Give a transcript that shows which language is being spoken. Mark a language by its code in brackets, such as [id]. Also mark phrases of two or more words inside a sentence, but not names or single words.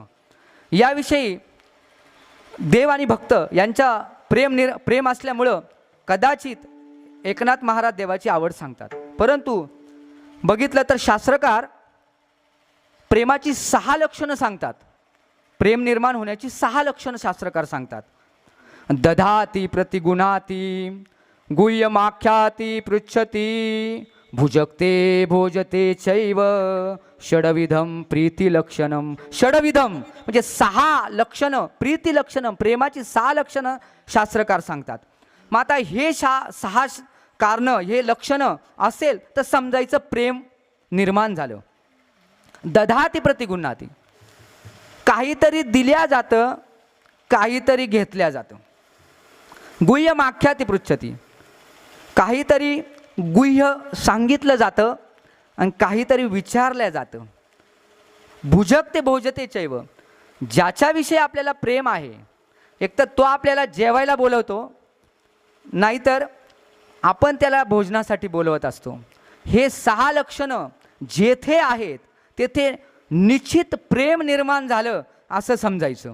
[mr] याविषयी देव आणि भक्त यांच्या प्रेम असल्यामुळं कदाचित एकनाथ महाराज देवाची आवड सांगतात. परंतु बघितलं तर शास्त्रकार प्रेमाची 6 लक्षणं सांगतात. प्रेम निर्माण होण्याची 6 लक्षणं शास्त्रकार सांगतात. [sa] दधाती प्रतिगुणाती, गुह्यमाख्याती पृच्छती, भुजक्ते भोजते चैव, षडविधम प्रीती लक्षणम. [mr] षडविधम म्हणजे 6 लक्षणं, प्रीती लक्षणं, प्रेमाची 6 लक्षणं शास्त्रकार सांगतात. मग आता हे 6 कारणं, हे लक्षणं असेल तर समजायचं प्रेम निर्माण झालं. [sa] दधाती प्रतिगुणाती, [mr] काहीतरी दिल्या जातं, काहीतरी घेतल्या जातं. [sa] गुह्यमाख्याती पृच्छती, [mr] काहीतरी गुह्य सांगितलं जातं आणि काहीतरी विचारलं जातं. [sa] भुजक्ते भोजते चैव, [mr] ज्याच्याविषयी आपल्याला प्रेम आहे, एक तर तो आपल्याला जेवायला बोलवतो, नाहीतर आपण त्याला भोजनासाठी बोलवत असतो. हे 6 लक्षणं जेथे आहेत तेथे निश्चित प्रेम निर्माण झालं असं समजायचं.